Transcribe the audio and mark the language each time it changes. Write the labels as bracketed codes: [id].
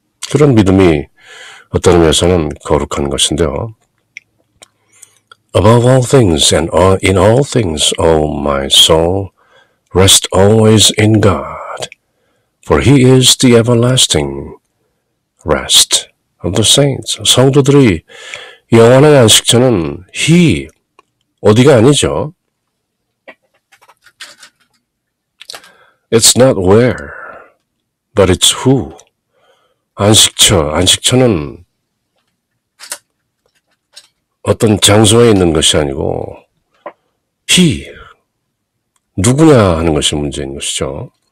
[ko] 그런 믿음이 어떤 의미에서는 거룩한 것인데요. [en] Above all things and in all things, O my soul, rest always in God, for He is the everlasting rest of the saints. [ko] 성도들의 영원한 안식처는 He, 어디가 아니죠. [en] It's not where. but it's who. [ko] 안식처는 어떤 장소에 있는 것이 아니고 he, 누구냐 하는 것이 문제인 것이죠.